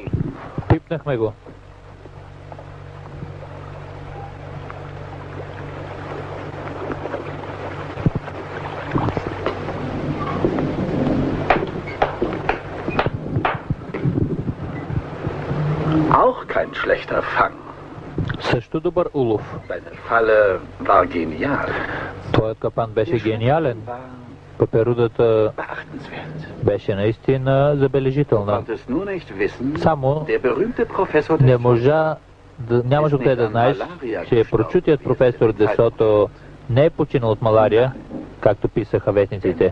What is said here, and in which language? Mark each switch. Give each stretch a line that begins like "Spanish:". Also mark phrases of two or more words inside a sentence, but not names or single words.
Bulgarian: Пипнахме го.
German: Auch kein schlechter Fang.
Bulgarian: Също добър улов.
German: Deine Falle war genial.
Bulgarian: Твоят капан беше гениален. Пеперудата беше наистина забележителна. Само нямаш откъде да знаеш, че прочутият професор Десото не е починал от малария, както писаха вестниците.